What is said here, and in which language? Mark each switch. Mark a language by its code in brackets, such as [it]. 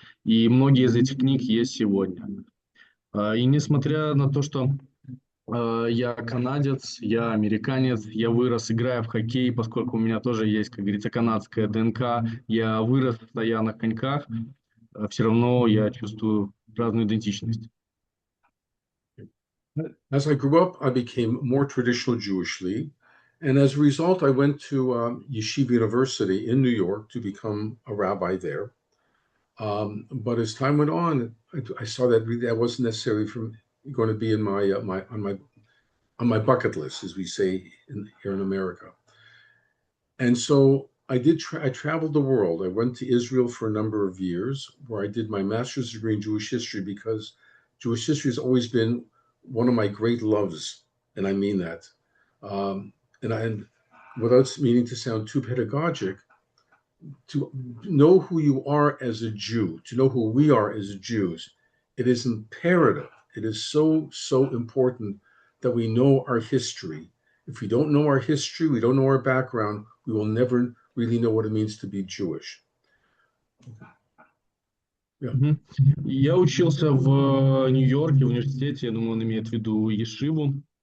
[ru] И многие из этих книг есть сегодня. И несмотря на то, что я канадец, я американец, я вырос, играя в хоккей, поскольку у меня тоже есть, как говорится, канадская ДНК, я вырос в постоянных коньках, все равно я чувствую разную идентичность. [en] As I grew up, I became more traditional Jewishly, and as a result, I went to Yeshiva University in New York to become a rabbi there. But as time went on, I saw that really that wasn't necessarily going to be in on my bucket list, as we say here in America. And so I traveled the world. I went to Israel for a number of years, where I did my master's degree in Jewish history, because Jewish history has always been one of my great loves, and I mean that. And without meaning to sound too pedagogic, to know who you are as a Jew, to know who we are as Jews, it is imperative. It is so important that we know our history. If we don't know our history, we don't know our background, we will never really know what it means to be Jewish. Yeah. [ru] Я учился в Нью-Йорке, в университете, я думаю, он имеет в виду Ешиву.